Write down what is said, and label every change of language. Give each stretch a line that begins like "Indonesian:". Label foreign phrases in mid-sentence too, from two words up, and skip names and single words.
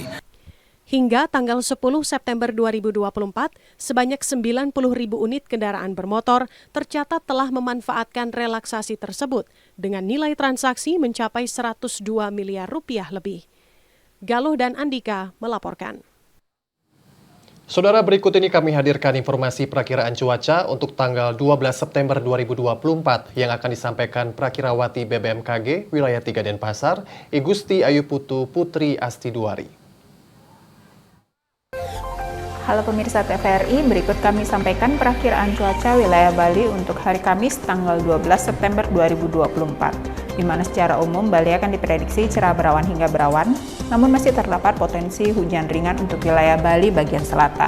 Indonesian: Hingga tanggal 10 September 2024, sebanyak 90.000 unit kendaraan bermotor tercatat telah memanfaatkan relaksasi tersebut dengan nilai transaksi mencapai 102 miliar rupiah lebih. Galuh dan Andika melaporkan. Saudara, berikut ini kami hadirkan informasi perakiraan cuaca untuk tanggal 12 September 2024 yang akan disampaikan Prakirawati BBMKG Wilayah 3 Denpasar, Igusti Ayu Putu Putri Astiduari. Halo pemirsa TVRI, berikut kami sampaikan perakiraan cuaca wilayah Bali untuk hari Kamis tanggal 12 September 2024, di mana secara umum Bali akan diprediksi cerah berawan hingga berawan, namun masih terdapat potensi hujan ringan untuk wilayah Bali bagian selatan.